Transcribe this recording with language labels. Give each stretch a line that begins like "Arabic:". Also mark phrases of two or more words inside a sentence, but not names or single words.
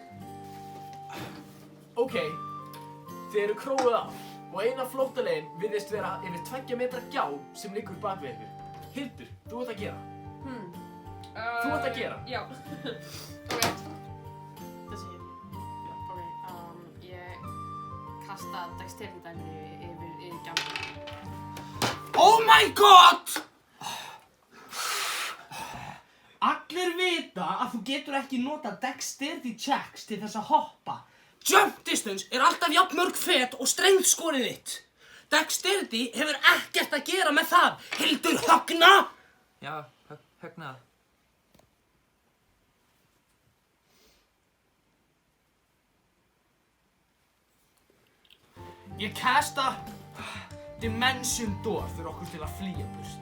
Icelandic: Ok, þið eru króuð af og eina flóttaleiðin virðist vera yfir 2 metra gjá sem liggur bak við ykkur. Hildur, þú ert að gera. Þú ert að gera. Já. Ok. Þessi hér. Já. Ok, ég kasta dexterity-dæminu yfir gjaldinu.
English: Oh my god!
Icelandic: Allir vita að þú getur ekki nota
English: dexterity checks
Icelandic: til þess að hoppa.
English: Jump distance
Icelandic: alltaf jafn mörg fet og strength skorið þitt. Dexterity hefur ekkert að gera með það. Hildur Högna! Já, Högna. Ég casta Dimension Door fyrir okkur til að flýja burt.